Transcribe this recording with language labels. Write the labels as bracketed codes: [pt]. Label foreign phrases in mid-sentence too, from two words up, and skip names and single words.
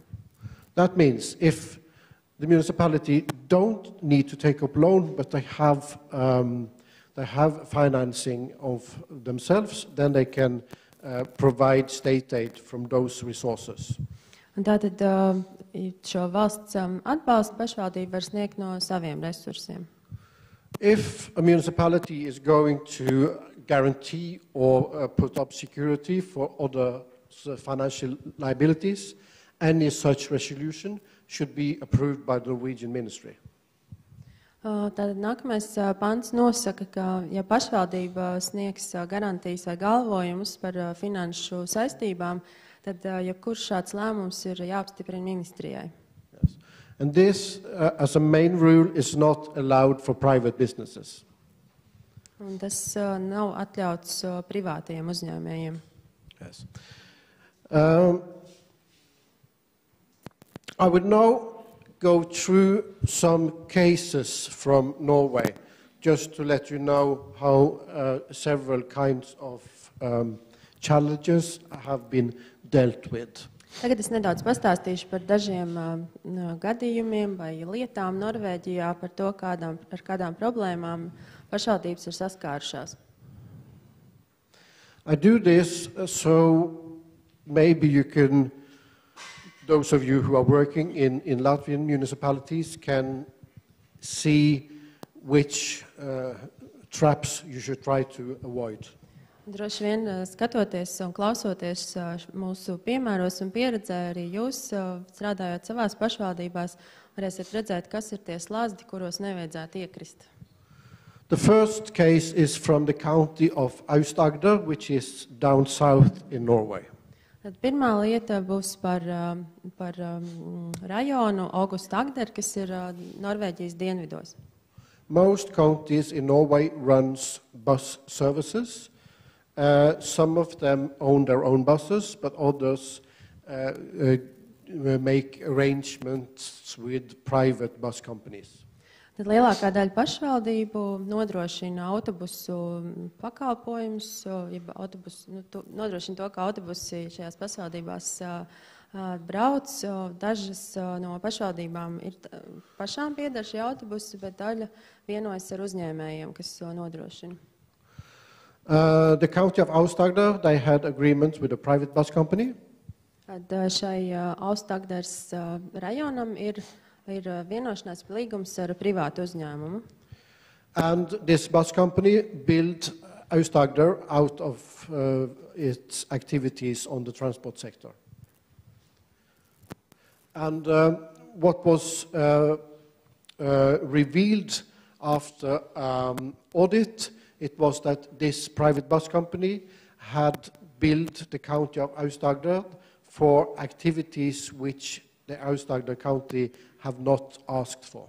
[en] That means if the municipality don't need to take up loan, but they have financing of themselves, then they can provide state aid from those resources. [lv] Un tātad šo valsts atbalstu pašvaldība var sniegt no saviem resursiem. [en] If a municipality is going to guarantee or put up security for other financial liabilities, any such resolution should be approved by the Norwegian ministry. [lv] Tātad nākamais pants nosaka, ka ja pašvaldība sniegs garantijas vai galvojumus par finanšu saistībām, tad jebkurš šāds lēmums ir jāapstiprina ministrijai. [en] Yes. And this, as a main rule, is not allowed for private businesses. [lv] Un tas nav atļauts privātajiem uzņēmējiem. [en] Yes. I would now go through some cases from Norway, just to let you know how several kinds of challenges have been dealt with. [lv] Tagad es nedaudz pastāstīšu par dažiem gadījumiem vai lietām Norvēģijā par to, ar kādām problēmām pašvaldības ir saskārušās. [en] I do this so maybe you can, those of you who are working in Latvian municipalities can see which traps you should try to avoid. [lv] Droši vien skatoties un klausoties mūsu piemēros un pieredzē, arī jūs strādājot savās pašvaldībās, varēsiet redzēt, kas ir tie slazdi, kuros nevajadzētu iekrist. [en] The first case is from the county of Aust-Agder, which is down south in Norway. [lv] Tad pirmā lieta būs par rajonu Aust-Agder, kas ir Norvēģijas dienvidos. [en] Most counties in Norway runs bus services. Some of them own their own buses, but others make arrangements with private bus companies. [lv] Tad lielākā daļa pašvaldību nodrošina autobusu pakalpojumus, nodrošina to, ka autobusi šajās pašvaldībās brauc. Dažas no pašvaldībām ir pašām pieder šie autobusi, bet daļa vienojas ar uzņēmējiem, kas to nodrošina. [en] The county of Aust-Agder, they had agreements with a private bus company. [lv] Tad šai Aust-Agders rajonam ir vienošanās līgums ar privātu uzņēmumu. [en] And this bus company built Aust-Agder out of its activities on the transport sector. And what was revealed after audit, it was that this private bus company had billed the county of Aust-Agder for activities which the Aust-Agder county have not asked for.